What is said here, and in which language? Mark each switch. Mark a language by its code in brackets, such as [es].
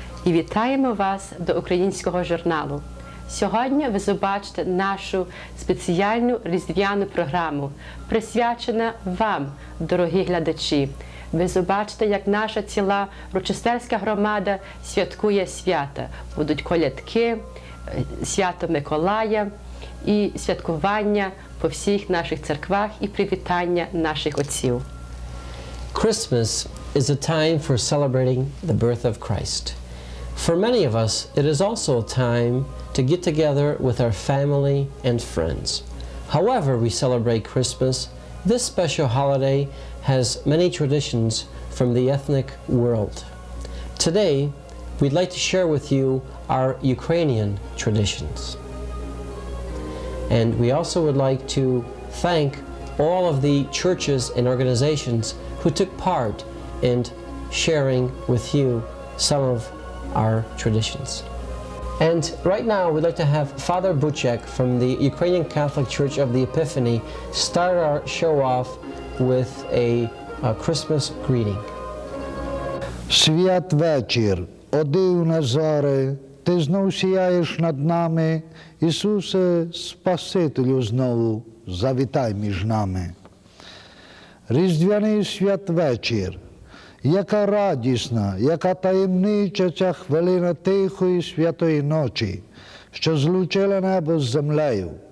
[uk] І вітаємо вас до українського журналу. Сьогодні ви побачите нашу спеціальну різдвяну програму, присвячена вам, дорогі глядачі. Ви побачите, як наша ціла рочестерська громада святкує свята. Будуть колядки, свято Миколая і святкування по всіх наших церквах і привітання наших отців. [en] Christmas is a time for celebrating the birth of Christ. For many of us, it is also a time to get together with our family and friends. However we celebrate Christmas, this special holiday has many traditions from the ethnic world. Today, we'd like to share with you our Ukrainian traditions. And we also would like to thank all of the churches and organizations who took part in sharing with you some of our traditions. And right now we'd like to have Father Buchek from the Ukrainian Catholic Church of the Epiphany start our show off with a Christmas greeting. [uk] Святвечір, о дивне зоре, ти знов сіяєш над нами, Ісусе, Спасителю знову, завітай між нами. Різдвяний святвечір, яка радісна, яка таємнича ця хвилина тихої святої ночі, що злучила небо з землею.